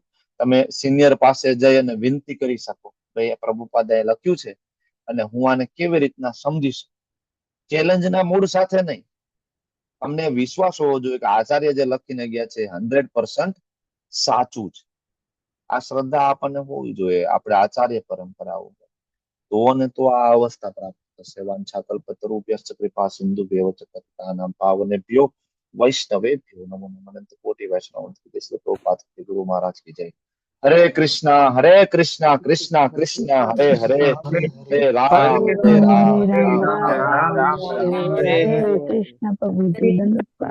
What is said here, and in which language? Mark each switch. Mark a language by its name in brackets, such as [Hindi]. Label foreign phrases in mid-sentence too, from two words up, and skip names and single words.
[Gujarati] તમે સિનિયર પાસે જઈ અને વિનંતી કરી શકો, ભાઈ પ્રભુપાદે લખ્યું છે અને હું આને કેવી રીતના સમજી શકું. ચેલેન્જના મૂડ સાથે નહીં, અમને વિશ્વાસ હોવો જોઈએ કે આચાર્ય જે લખીને ગયા છે 100% સાચું છે. આ શ્રદ્ધા આપણને હોવી જોઈએ આપણે આચાર્ય પરંપરાઓ, તો ને તો આ અવસ્થા પ્રાપ્ત થશે. [Sanskrit] વાંછા કલ્પતરુભ્યશ્ચ કૃપા સિંધુભ્યૈવ ચ પતિતાનાં પાવનેભ્યો વૈષ્ણવેભ્યો નમો નમઃ. [Gujarati] અનંત કોટી વૈષ્ણવ પ્રભુપાદ ગુરુ મહારાજ કી જય. હરે કૃષ્ણ કૃષ્ણ કૃષ્ણ હરે હરે, હરે રામ રામ રામ રામ. હરે કૃષ્ણ પ્રભુજી, દંડવત